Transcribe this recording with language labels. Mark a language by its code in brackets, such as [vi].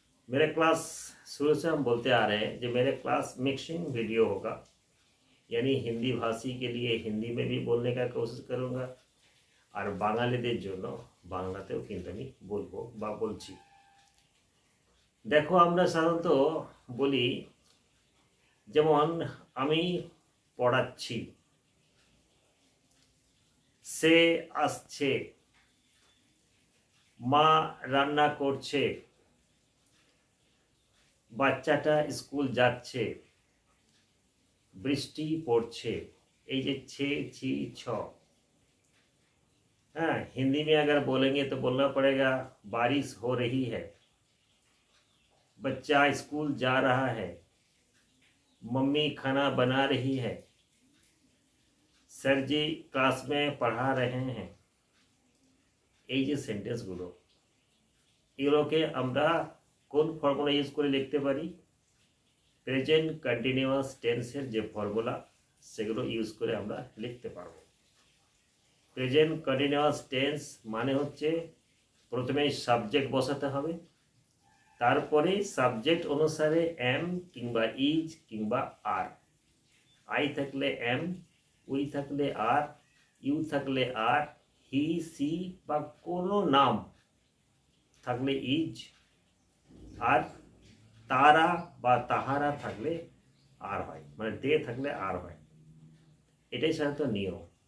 [hi] मेरे क्लास शुरू से हम बोलते आ रहे हैं जो मेरे क्लास मिक्सिंग वीडियो होगा, यानी हिंदी भाषी के लिए हिंदी में भी बोलने का कोशिश करूँगा और बांगालीদের [bn] জন্য বাংলাতেও কিন্তু আমি বলবো বা বলছি। দেখো আমরা সাধারণত বলি যেমন আমি পড়াচ্ছি, সে আসছে, মা রান্না করছে, বাচ্চাটা স্কুল যাচ্ছে, বৃষ্টি পড়ছে। এই যে [hi] छे छी छ, हाँ हिंदी में अगर बोलेंगे तो बोलना पड़ेगा बारिश हो रही है, बच्चा स्कूल जा रहा है, मम्मी खाना बना रही है, सर जी क्लास में पढ़ा रहे हैं। [bn] এই যে সেন্টেন্সগুলো এগুলোকে আমরা কোন ফর্মুলা ইউজ করে লিখতে পারি? প্রেজেন্ট কন্টিনিউয়াস টেন্সের যে ফর্মুলা সেগুলো ইউজ করে আমরা লিখতে পারবো। প্রেজেন্ট কন্টিনিউয়াস টেন্স মানে হচ্ছে প্রথমে সাবজেক্ট বসাতে হবে, তারপরে সাবজেক্ট অনুসারে এম কিংবা ইজ কিংবা আর, আই থাকলে এম, উই থাকলে আর, ইউ থাকলে আর, হি সি বা কোনো নাম থাকলে ইজ, আর তারা বা তাহারা থাকলে আর হয়, মানে দে থাকলে আর হয়। এটাই সাধারণত নিয়ম।